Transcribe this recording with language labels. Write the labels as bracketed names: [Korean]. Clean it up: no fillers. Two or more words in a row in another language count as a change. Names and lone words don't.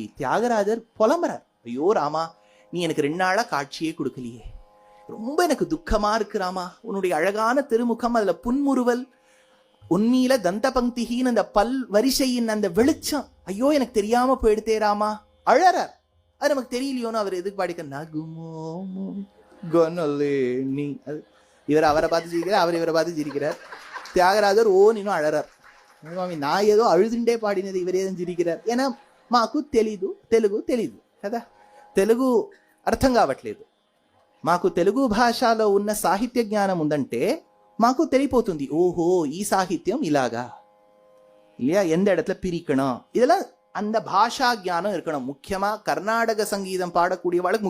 [Tamil] தியாகராஜர் புலம்புறார், ஐயோ ராமா நீ எனக்கு 2 நாளா காட்சியே கொடுக்கலையே, ரொம்ப எனக்கு துக்கமா இருக்கு ராமா, உன்னுடைய அழகான திருமுகம், அதுல புன்முறுவல், உண்மையில தந்த பங்கின்னு அந்த பல் வரிசையின் அந்த வெளிச்சம், ஐயோ எனக்கு தெரியாம போயிடுத்தே ராமா. அழறார். அது நமக்கு தெரியலையோன்னு அவர் எதுக்கு பாடிக்க நகுமோமோ நீ. இவர் அவரை பார்த்து சிரிக்கிறார், அவர் இவரை பார்த்து சிரிக்கிறார். தியாகராஜர் இன்னும் அழறார். நான் ஏதோ அழுதுண்டே பாடினது, இவரே தான் சிரிக்கிறார். [Telugu] ஏன்னா మాకు తెలుగు తెలీదు కదా, తెలుగు అర్థం కావట్లేదు. మాకు తెలుగు భాషలో ఉన్న సాహిత్య జ్ఞానం ఉందంటే మాకు తెలిపోతుంది, ఓహో ఈ సాహిత్యం ఇలాగా [Tamil] இல்லையா, எந்த இடத்துல பிரிக்கணும், இதெல்லாம் அந்த பாஷா ஞானம் இருக்கணும். முக்கியமா கர்நாடக சங்கீதம் பாடக்கூடியவாளுக்கு முக்கியம்.